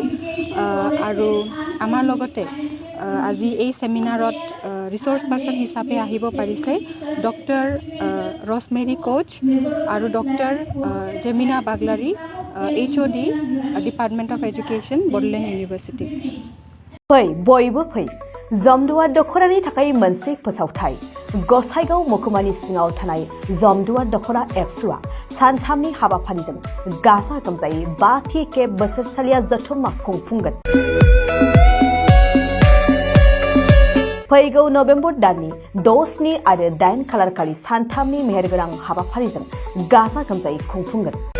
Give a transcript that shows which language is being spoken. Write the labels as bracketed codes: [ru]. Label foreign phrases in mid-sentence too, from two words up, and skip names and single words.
[as] আৰু আমাৰ লগতে আজি এই ছেমিনাৰত [en] resource person [as] হিচাপে আহিব পাৰিছে ডক্টৰ ৰছমেৰী কোচ আৰু ডক্টৰ জেমিনা বাগলাৰী, [en] HOD Department of Education, [as] বডলেণ্ড ইউনিভাৰ্চিটি। [brx] फै बयबो फै, जमदुवार दख'रानि थाखाय मोनसे फोसावथाय। गसाइगाव महकुमानि सिङाव थानाय जमदुवार दख'रा एबसुआ सानथामनि हाबाफारिजों गाजा गोमजायै 5थि खेब बोसोरसालिया जथुम्मा खुंफुंगोन। फैगौ नभेम्बर दाननि 6, 7 आरो 8 खालारखालि सानथामनि मेहेरगोनां हाबाफारिजों गाजा गोमजायै खुंफुंगोन।